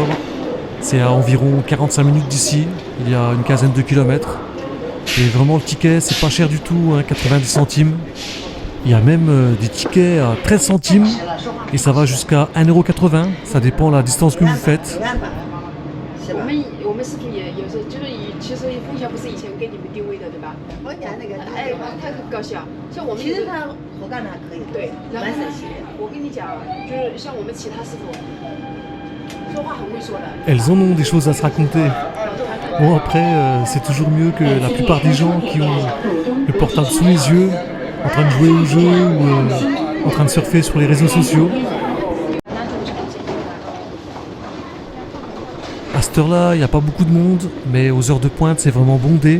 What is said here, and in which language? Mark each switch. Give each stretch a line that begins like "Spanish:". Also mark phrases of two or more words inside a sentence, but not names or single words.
French: C'est à environ 45 minutes d'ici. Il y a une quinzaine de kilomètres. Et vraiment le ticket, c'est pas cher du tout, 90 centimes. Il y a même des tickets à 13 centimes. Et ça va jusqu'à 1,80 €. Ça dépend de la distance que vous faites.
Chinese: 我们视频也有时候就是其实风险不是以前给你们定位的对吧？我讲那个，哎，他很高效。像我们其实他活干的还可以，对，然后蛮省心的。我跟你讲，就是像我们其他师傅，说话很会说的。
French: Elles en ont des choses à se raconter. Bon après, c'est toujours mieux que la plupart des gens qui ont le portable sous les yeux, en train de jouer au jeu ou en train de surfer sur les réseaux sociaux. À cette heure-là, il n'y a pas beaucoup de monde, mais aux heures de pointe, c'est vraiment bondé.